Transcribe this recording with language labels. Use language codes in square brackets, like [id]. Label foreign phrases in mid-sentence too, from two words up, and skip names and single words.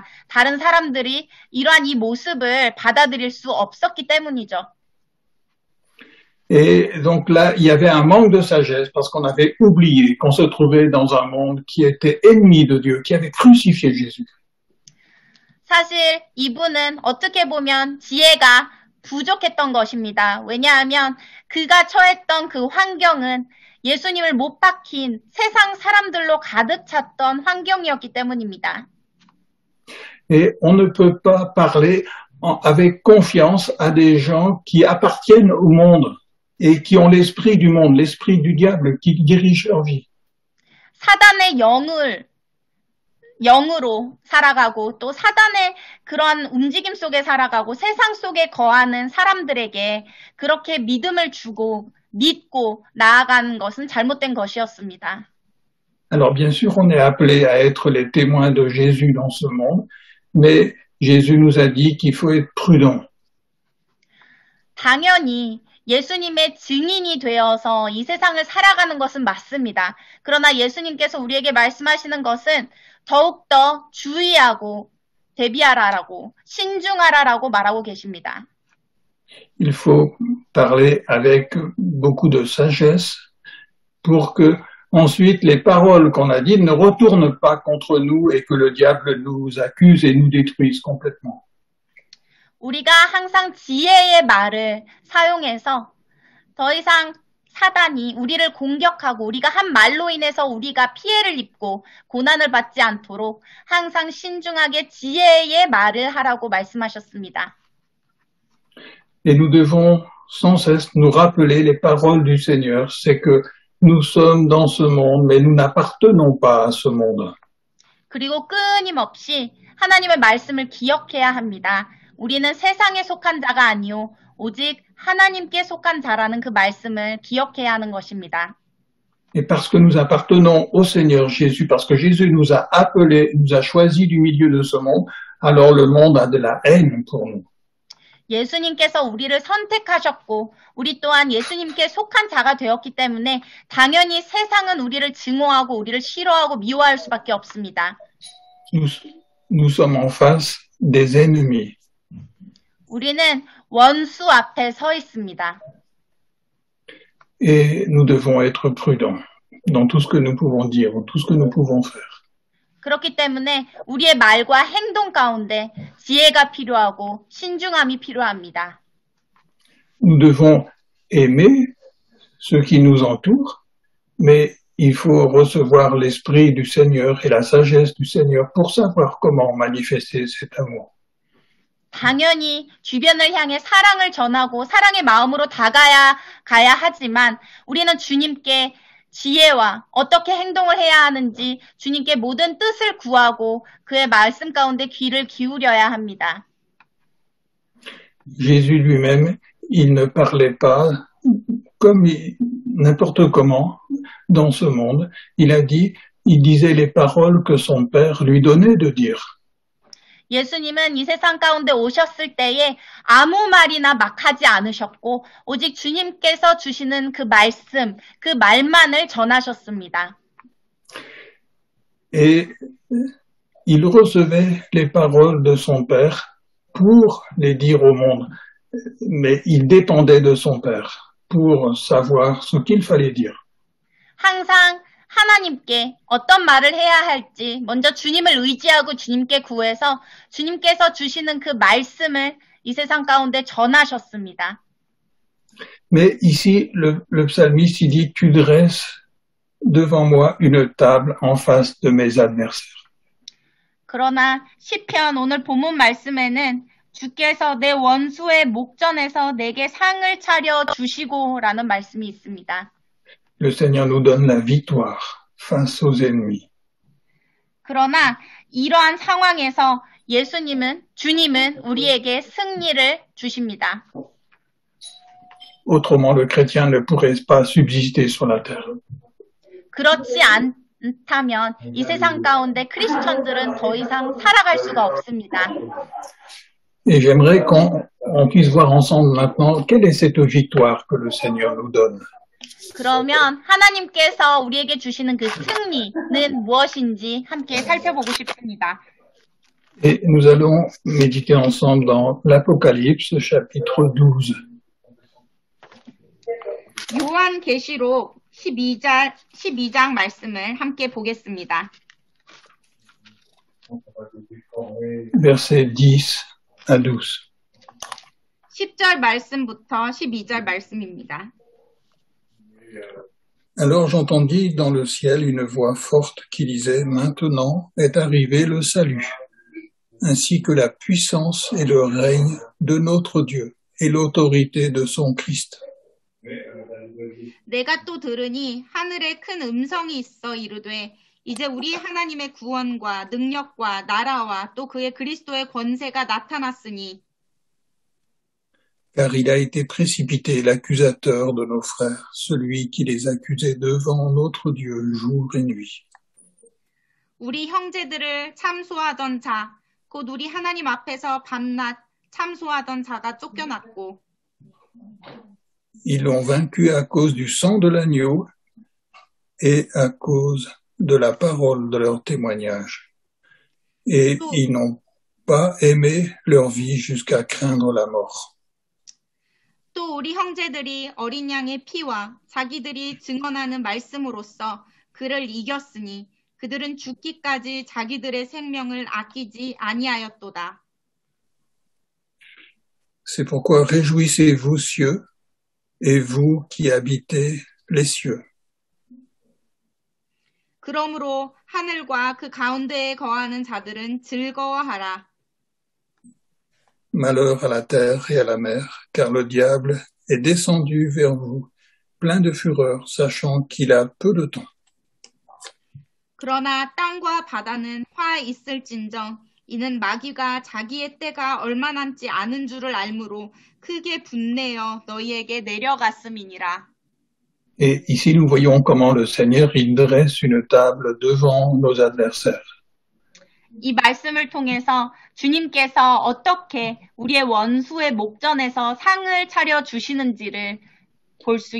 [ko] 다른 사람들이 이러한 이 모습을 받아들일 수 없었기 때문이죠. [fr] Et donc là, il y avait un manque de sagesse parce qu'on avait oublié qu'on se trouvait dans un monde qui était ennemi de Dieu, qui avait crucifié Jésus. [ko] 사실 이분은 어떻게 보면 지혜가 부족했던 것입니다. 왜냐하면 그가 처했던 그 환경은 예수님을 못 박힌 세상 사람들로 가득 찼던 환경이었기 때문입니다. [fr] Et on ne peut pas parler avec confiance à des gens qui appartiennent au monde et qui ont l'esprit du monde, l'esprit du diable qui dirige leur vie. [ko] 사단의 영으로 살아가고 또 사단의 그러한 움직임 속에 살아가고 세상 속에 거하는 사람들에게 그렇게 믿음을 주고 믿고 나아가는 것은 잘못된 것이었습니다. [fr] Alors bien sûr, on est appelé à être les témoins de Jésus dans ce monde, mais Jésus nous a dit qu'il faut être prudent. [ko] 당연히 예수님의 증인이 되어서 이 세상을 살아가는 것은 맞습니다. 그러나 예수님께서 우리에게 말씀하시는 것은 더욱더 주의하고 대비하라라고 신중하라라고 말하고 계십니다. [fr] Il faut parler avec beaucoup de sagesse pour que ensuite les paroles qu'on a dites ne retournent pas contre nous et que le diable nous accuse et nous détruise complètement. [ko] 우리가 항상 지혜의 말을 사용해서 더 이상 사단이 우리를 공격하고 우리가 한 말로 인해서 우리가 피해를 입고 고난을 받지 않도록 항상 신중하게 지혜의 말을 하라고 말씀하셨습니다. [fr] Et nous devons sans cesse nous rappeler les paroles du Seigneur, c'est que nous sommes dans ce monde, mais nous n'appartenons pas à ce monde. [ko] 그리고 끊임없이 하나님의 말씀을 기억해야 합니다. 우리는 세상에 속한 자가 아니요 오직 하나님께 속한 자라는 그 말씀을 기억해야 하는 것입니다. [fr] Et parce que nous appartenons au Seigneur Jésus, parce que Jésus nous a appelés, nous a choisis du milieu de ce monde, alors le monde a de la haine pour nous. [ko] 예수님께서 우리를 선택하셨고 우리 또한 예수님께 속한 자가 되었기 때문에 당연히 세상은 우리를 증오하고 우리를 싫어하고 미워할 수밖에 없습니다. [fr] Nous sommes en face des ennemis. [ko] 우리는 원수 앞에 서 있습니다. [fr] Et nous devons être prudents dans tout ce que nous pouvons dire, dans tout ce que nous pouvons faire. [ko] 그렇기 때문에 우리의 말과 행동 가운데 지혜가 필요하고 신중함이 필요합니다. [fr] Nous devons aimer ceux qui nous entourent, Mais il faut recevoir l'esprit du Seigneur et la sagesse du Seigneur pour savoir comment manifester cet amour. [ko] 당연히 주변을 향해 사랑을 전하고 사랑의 마음으로 가야 하지만 우리는 주님께 지혜와 어떻게 행동을 해야 하는지 주님께 모든 뜻을 구하고 그의 말씀 가운데 귀를 기울여야 합니다. [fr] Jésus lui-même, il ne parlait pas comme n'importe comment dans ce monde. Il disait les paroles que son Père lui donnait de dire. [ko] 예수님은 이 세상 가운데 오셨을 때에 아무 말이나 막 하지 않으셨고 오직 주님께서 주시는 그 말씀, 그 말만을 전하셨습니다. [fr] Et il recevait les paroles de son Père pour les dire au monde. Mais il dépendait de son Père pour savoir ce qu'il fallait dire. [ko] 항상 하나님께 어떤 말을 해야 할지 먼저 주님을 의지하고 주님께 구해서 주님께서 주시는 그 말씀을 이 세상 가운데 전하셨습니다. [fr] Mais ici, le psalmiste, il dit, tu dresses devant moi une table en face de mes adversaires. [ko] 그러나 시편 오늘 본문 말씀에는 주께서 내 원수의 목전에서 내게 상을 차려 주시고라는 말씀이 있습니다. [fr] Le Seigneur nous donne la victoire face aux ennemis. [ko] 그러나 이러한 상황에서 주님은 우리에게 승리를 주십니다. [fr] Autrement, le chrétien ne pourrait pas subsister sur la terre. [ko] 그렇지 않다면 이 세상 가운데 크리스천들은 더 이상 살아갈 수가 없습니다. [fr] Et j'aimerais qu'on puisse voir ensemble maintenant quelle est cette victoire que le Seigneur nous donne. [ko] 그러면 하나님께서 우리에게 주시는 그 승리는 무엇인지 함께 살펴보고 싶습니다. [fr] Et nous allons méditer ensemble dans l'Apocalypse, chapitre 12. [ko] 요한계시록 12장 말씀을 함께 보겠습니다. [fr] Versets 10 à 12. [ko] 10절 말씀부터 12절 말씀입니다. [fr] Alors j'entendis dans le ciel une voix forte qui disait « Maintenant est arrivé le salut, ainsi que la puissance et le règne de notre Dieu et l'autorité de son Christ. » [ko] 내가 또 들으니 하늘에 큰 음성이 있어 이르되 이제 우리 하나님의 구원과 능력과 나라와 또 그의 그리스도의 권세가 나타났으니 [fr] Car il a été précipité l'accusateur de nos frères, celui qui les accusait devant notre Dieu jour et nuit. [ko] 우리 형제들을 참소하던 자, 곧 우리 하나님 앞에서 밤낮 참소하던 자가 쫓겨났고 [fr] Ils l'ont vaincu à cause du sang de l'agneau et à cause de la parole de leur témoignage. Et ils n'ont pas aimé leur vie jusqu'à craindre la mort. [ko] 또 우리 형제들이 어린 양의 피와 자기들이 증언하는 말씀으로써 그를 이겼으니 그들은 죽기까지 자기들의 생명을 아끼지 아니하였도다. [fr] C'est pourquoi réjouissez-vous, cieux, et vous qui habitez les cieux. [ko] 그러므로 하늘과 그 가운데에 거하는 자들은 즐거워하라. [fr] Malheur à la terre et à la mer, car le diable est descendu vers vous, plein de fureur, sachant qu'il a peu de temps. [ko] 그러나 땅과 바다는 화 있을진정 이는 마귀가 자기의 때가 얼마 남지 않은 줄을 알므로 크게 분내어 너희에게 내려갔음이니라. [fr] Et ici nous voyons comment le Seigneur il dresse une table devant nos adversaires. [ko] 이 말씀을 통해서 주님께서 어떻게 우리의 원수의 목전에서 상을 차려 주시는지를 볼 수